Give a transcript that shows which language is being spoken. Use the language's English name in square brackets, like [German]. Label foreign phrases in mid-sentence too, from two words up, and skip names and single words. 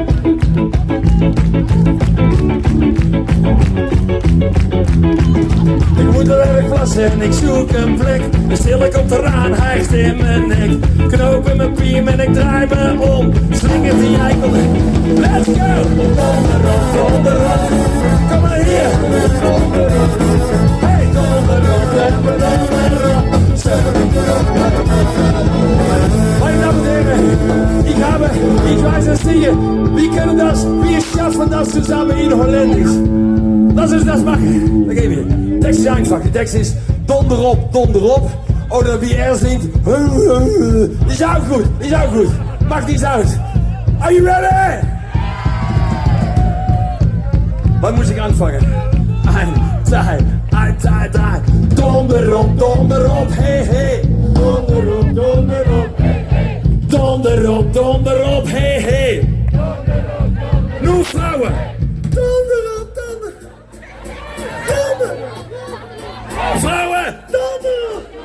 [Dutch] Ik moet er erg plassen en ik zoek een plek. De stille komt eraan, hijgt in mijn nek. Knoop in mijn piem en ik draai me om. Slingert die eikel. [English] Let's go! [Dutch] Donderop. Kom maar hier. Donderop. Hey, donderop. [German] Meine Damen und Herren, ich weiß es nicht, wir schaffen das zusammen in Holländisch. Lass uns das machen. Da gehen wir. Text ist einfach, der Text ist donderop. Oder wie er singt, ist auch gut. Macht nichts aus. [English] Are you ready? [German] Wann muss ich anfangen? 1, 2, 3. [Dutch] Donderop, hey, hey. Donderop, hey, hey. donder op, hey, hey. Nu vrouwen. Donder op, donder. Donder. Vrouwen. Donder op.